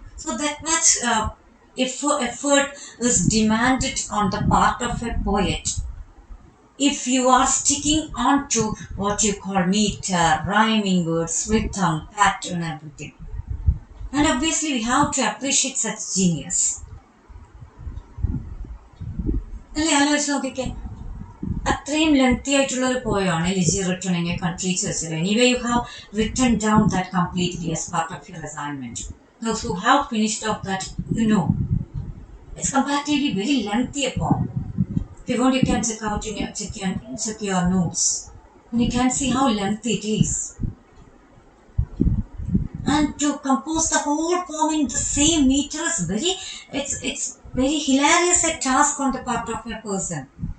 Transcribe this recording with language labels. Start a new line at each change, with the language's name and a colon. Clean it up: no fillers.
English: So that much effort is demanded on the part of a poet if you are sticking on to what you call meter, rhyming words, rhythm, pattern, everything. And obviously we have to appreciate such genius.
Malayalam: അല്ലേ ആലോചിച്ച് നോക്കിക്കേ അത്രയും lengthy ആയിട്ടുള്ള ഒരു പോയാണ് elegy written in A country Churchill.
English: Anyway you have written down that completely as part of your assignment. Those who have finished off that, you know, it's comparatively very lengthy a poem. If you want, you can check out in your check your notes, and you can see how lengthy it is. And to compose the whole poem in the same meter is it's very hilarious a task on the part of a person.